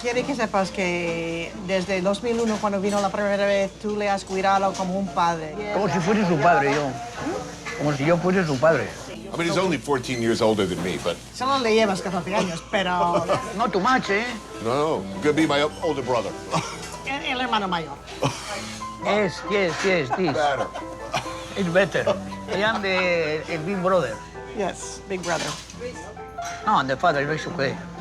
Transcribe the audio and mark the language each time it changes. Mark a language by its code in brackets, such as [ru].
[es] Quiere que sepas que desde 2001, cuando vino la primera vez, tú le has cuidado como un padre. Como si fuese su padre, yo. Como si yo fuese su padre. [en] I mean, he's only 14 years older than me, but [es] Solo le llevas 14 años, pero [en] Not too much, eh? no, could be my older brother. [es] el hermano mayor. [en] Yes, this. Better. It's better. I am the big brother. Yes, big brother. No, the father is okay.